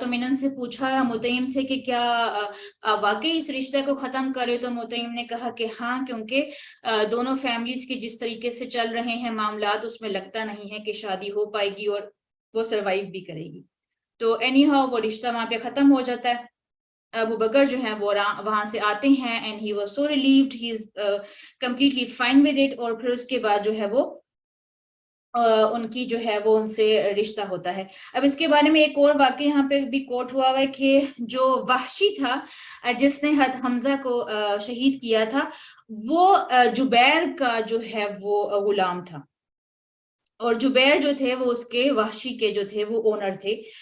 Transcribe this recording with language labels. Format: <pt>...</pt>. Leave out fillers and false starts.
<ur>تو میں نے ان سے پوچھا مطعم سے کہ کیا واقعی اس رشتہ کو ختم کرے, تو مطعم نے کہا کہ ہاں, کیونکہ دونوں فیملیز کے جس طریقے سے چل رہے ہیں معاملات, اس میں لگتا نہیں ہے کہ شادی ہو پائے گی اور وہ سروائیو بھی کرے گی. تو اینی ہاؤ وہ رشتہ وہاں پہ ختم ہو جاتا ہے. ابو بکر جو ہیں وہ وہاں سے آتے ہیں</ur> <en>and he was so relieved, he is completely fine with it.</en> <ur>اور پھر اس کے بعد جو ہے وہ ان کی جو ہے وہ ان سے رشتہ ہوتا ہے. اب اس کے بارے میں ایک اور واقعہ یہاں پہ بھی کوٹ ہوا ہے کہ جو وحشی تھا جس نے حضرت حمزہ کو شہید کیا تھا, وہ جبیر کا جو ہے وہ غلام تھا, اور جبیر جو تھے وہ اس کے وحشی کے جو تھے وہ اونر تھے.</ur>